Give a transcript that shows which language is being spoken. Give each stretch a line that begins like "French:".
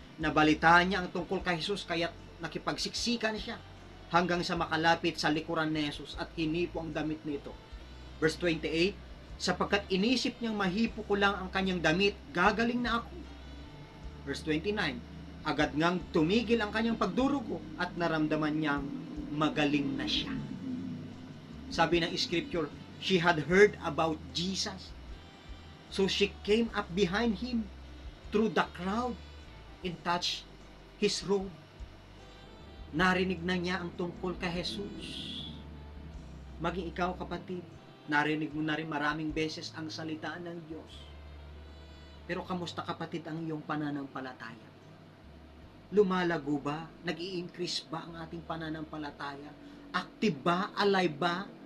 Filipino: Nabalitaan niya ang tungkol kay Jesus kaya nakipagsiksikan siya hanggang sa makalapit sa likuran ni Jesus at hinipo ang damit nito. Verse 28, sapagkat inisip niyang mahipo ko lang ang kanyang damit, gagaling na ako. Verse 29, agad ngang tumigil ang kanyang pagdurugo at naramdaman niyang magaling na siya. Sabi ng
English: scripture, she had heard about Jesus. So she came up behind him through the crowd and touched his robe.
Filipino: Narinig na niya ang tungkol kay Jesus. Maging ikaw, kapatid, narinig mo na rin maraming beses ang salita ng Diyos. Pero kamusta, kapatid, ang iyong pananampalataya? Lumalago ba? Nag-i-increase ba ang ating pananampalataya? Active ba? Alive ba?